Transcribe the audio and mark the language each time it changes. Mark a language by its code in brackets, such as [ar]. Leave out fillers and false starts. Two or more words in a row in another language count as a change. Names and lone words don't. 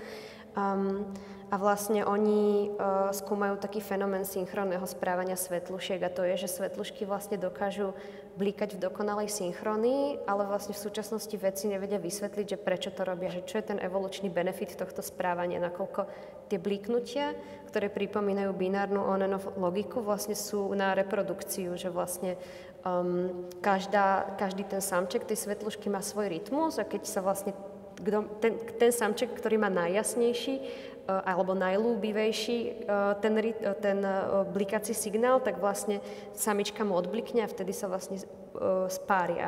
[sk] A vlastne oni skúmajú taký fenomén synchronného správania svetlušiek a to je, že svetlušky vlastne dokážu blíkať v dokonalej synchronii, ale vlastne v súčasnosti vedci nevedia vysvetliť, že prečo to robia, že čo je ten evolučný benefit tohto správania, nakoľko tie blíknutia, ktoré pripomínajú binárnu [en] on-and-off [sk] logiku, vlastne sú na reprodukciu, že vlastne každý ten samček tej svetlušky má svoj rytmus a keď sa vlastne ten samček, ktorý má najjasnejší alebo najľúbivejší ten blikací signál, tak vlastne samička mu odblikne a vtedy sa vlastne spária.